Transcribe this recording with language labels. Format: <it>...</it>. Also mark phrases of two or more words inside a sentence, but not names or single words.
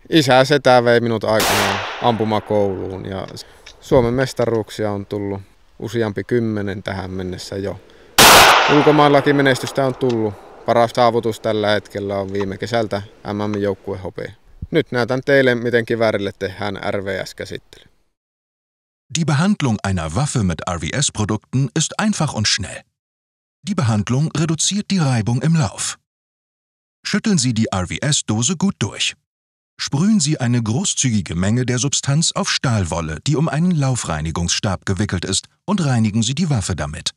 <fi>Isä setä vei minut aikanaan ampumakouluun ja Suomen mestaruuksia on tullut useampi 10 tähän mennessä jo. Ulkomaillakin menestystä on tullut. Paras saavutus tällä hetkellä on viime kesältä MM-joukkuehopea. Nyt näytän teille, miten kiväärille tehdään RVS-käsittely.</fi> <de>Die Behandlung einer Waffe mit RVS-Produkten ist einfach und schnell. Die Behandlung reduziert die Reibung im Lauf. Schütteln Sie die RVS-Dose gut durch. Sprühen Sie eine großzügige Menge der Substanz auf Stahlwolle, die um einen Laufreinigungsstab gewickelt ist, und reinigen Sie die Waffe damit.</de>